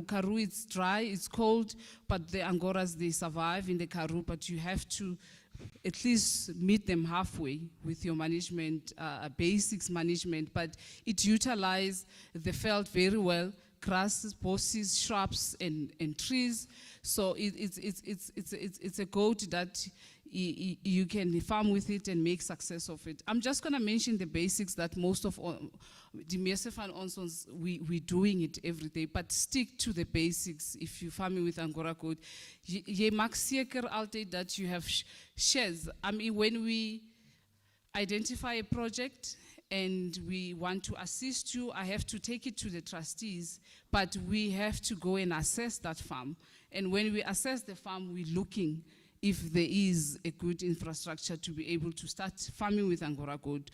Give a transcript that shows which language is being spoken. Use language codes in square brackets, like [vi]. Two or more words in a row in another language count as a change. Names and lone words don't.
[en] Karoo, it's dry, it's cold, but the Angoras, they survive in the Karoo, but you have to at least meet them halfway with your management, basics management, but it utilizes the field very well, grasses, bosses, shrubs, and trees. So it's a goat that you can farm with it and make success of it. I'm just going to mention the basics that most of the [af] meeste van ons [en] we're doing it every day, but stick to the basics if you're farming with Angora goat. [af] Jy maak seker altyd [en] that you have sheds. I mean, when we identify a project and we want to assist you, I have to take it to the trustees, but we have to go and assess that farm. And when we assess the farm, we're looking if there is a good infrastructure to be able to start farming with Angora goat.